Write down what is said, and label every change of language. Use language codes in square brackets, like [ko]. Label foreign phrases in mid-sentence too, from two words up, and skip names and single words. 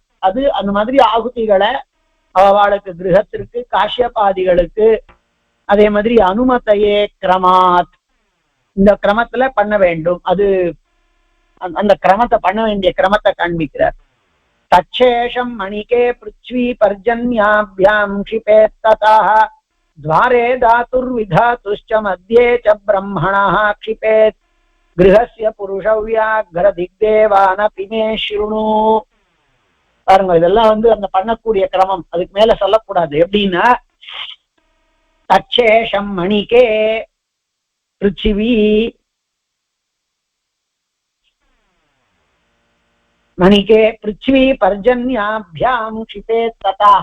[ta] அது அந்த மாதிரி ஆகுதிகளை அவளுக்கு கிரகத்திற்கு காஷ்யபாதிகளுக்கு அதே மாதிரி அனுமதையே கிரமாத் இந்த கிரமத்துல பண்ண வேண்டும். அது அந்த கிரமத்தை பண்ண வேண்டிய கிரமத்தை காண்பிக்கிறார். [sa] तच्छेषं मणिके पृथ्वी पर्जन्याभ्यां क्षिपेत् ததः द्वारे धातुर्विधातुश्च मध्ये च ब्रह्मणः क्षिपेत् गृहस्य पुरुषव्याघ्र दिग्देवानपि मे शृणु. [ta] பாருங்க, இதெல்லாம் அந்த பண்ணக்கூடிய கிரமம். அதுக்கு மேல சொல்லக்கூடாது. [sa] எப்படின்னா तच्छेषं मणिके पृथिवी मणिके पृथ्वी पर्जन्याभ्यां क्षिपेत् ததः.